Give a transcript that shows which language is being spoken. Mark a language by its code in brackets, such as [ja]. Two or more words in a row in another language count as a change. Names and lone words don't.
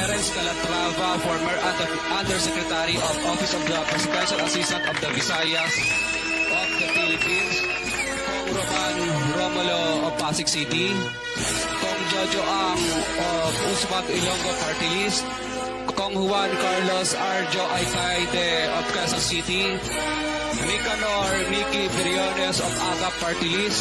[en] Dennis Calatrava, former Undersecretary of Office of the Presidential Assistant of the Visayas of the Philippines. Kong Roman Romulo of Pasig City. Kong Jojo Ang of Usmag Ilonggo Party List. Kong Juan Carlos Arjo Aycaide of Quezon City. Nicanor Nicky Briones of AGAP Party List.